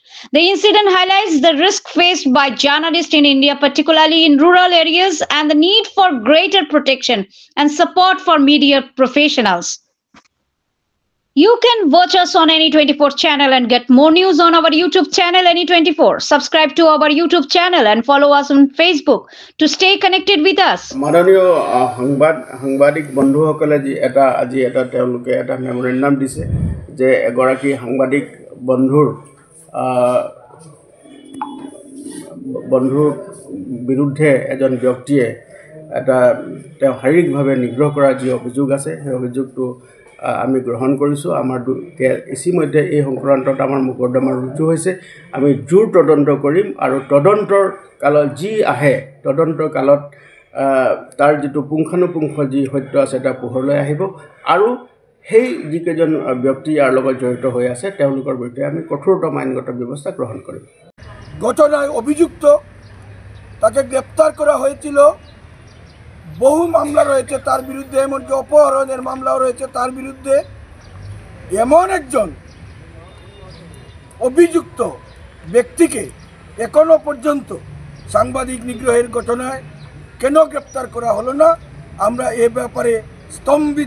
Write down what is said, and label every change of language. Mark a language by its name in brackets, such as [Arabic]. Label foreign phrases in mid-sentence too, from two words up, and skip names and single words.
[English] The incident highlights the risk faced by journalists in India, particularly in rural areas, and the need for greater protection and support for media professionals. You can watch us on NE24 channel and get more news on our YouTube channel NE24. Subscribe to our YouTube channel and follow us on Facebook to stay connected with us. [Assamese] মাননীয় সাংবাদিক বন্ধুসকলে আজি এটা তেওঁলোকে এটা মেমোৰেণ্ডাম দিছে যে এগৰাকী সাংবাদিক বন্ধুৰ বিৰুদ্ধে এজন ব্যক্তিয়ে এটা তেওঁ শাৰীৰিকভাৱে নিগ্ৰহ কৰা যি অভিযোগ আছে সেই অভিযোগটো আমি গ্ৰহণ কৰিছোঁ। আমাৰ ইতিমধ্যে এই সংক্ৰান্তত আমাৰ মোকদ্দমা ৰুজু হৈছে। আমি জোৰ তদন্ত কৰিম আৰু তদন্তৰ কালত যি আহে তদন্তৰ কালত তাৰ যিটো পুংখানুপুংখ যি সত্য আছে এটা পোহৰলৈ আহিব আৰু সেই যিকেইজন ব্যক্তি ইয়াৰ লগত জড়িত হৈ আছে তেওঁলোকৰ বিৰুদ্ধে আমি কঠোৰতম আইনগত ব্যৱস্থা গ্ৰহণ কৰিম। [Bangla] ঘটনায় অভিযুক্ত তাকে গ্রেপ্তার করা হয়েছিল। বহু মামলা রয়েছে তার বিরুদ্ধে, এমনকি অপহরণের মামলাও রয়েছে তার বিরুদ্ধে। এমন একজন অভিযুক্ত ব্যক্তিকে এখনো পর্যন্ত সাংবাদিক নিগ্রহের ঘটনায় কেন গ্রেপ্তার করা হলো না, আমরা এ ব্যাপারে স্তম্ভিত।